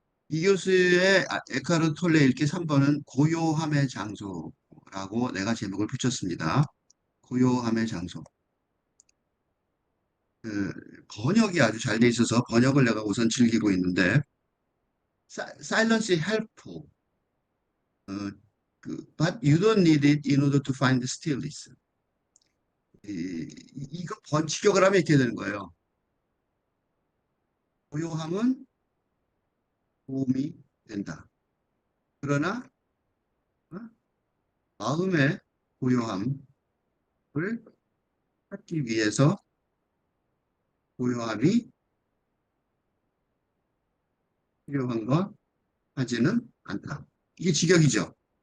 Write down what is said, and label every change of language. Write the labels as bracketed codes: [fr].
[ko] 이 교수의 에카르트 톨레 읽기 3번은 고요함의 장소라고 내가 제목을 붙였습니다. 고요함의 장소. 그 번역이 아주 잘 돼 있어서 번역을 내가 우선 즐기고 있는데, [en] silence is helpful. 어, but you don't need it in order to find stillness. [ko] 이거 번역을 하면 이렇게 되는 거예요. 고요함은 도움이 된다. 그러나 어? 마음의 고요함을 찾기 위해서 고요함이 필요한 것 하지는 않다. 이게 직역이죠.